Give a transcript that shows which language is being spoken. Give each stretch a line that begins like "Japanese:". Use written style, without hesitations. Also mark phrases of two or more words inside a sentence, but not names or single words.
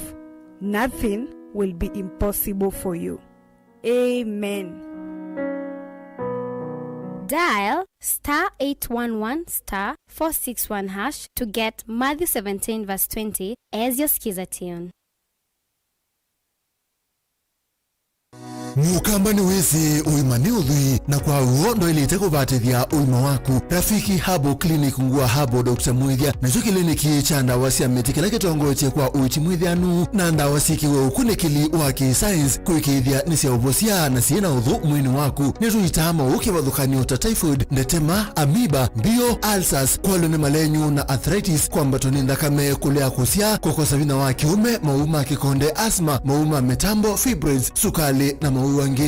English: Nothing will be impossible for you. Amen. Dial *811*461# to get Matthew 17 verse 20 as your skiza tune.
Kamba: mukamba ni wese uimani udhui na kwa uondo ili itakubatithia uima waku. Rafiki Herbal Clinic ngua Herbal Dr. Mwithia na jo kliniki cha ndawa cia miti kila kitongotie kwa uiti mwithianu na ndawa cikiwe ukunikili wa ki-science kuikithia ni cia ubocia na ciena uthu mwini waku ni ruitama ukivathukanio ta typhoid, ndetema, amoeba, bio, ulcers, kwalo ni malenyu na arthritis, kwambato ni thakame, kulea kusia, kukosa vina wa kiume, mauma kikonde, asma, mauma metambo, fibroids, sukali na mauwangi.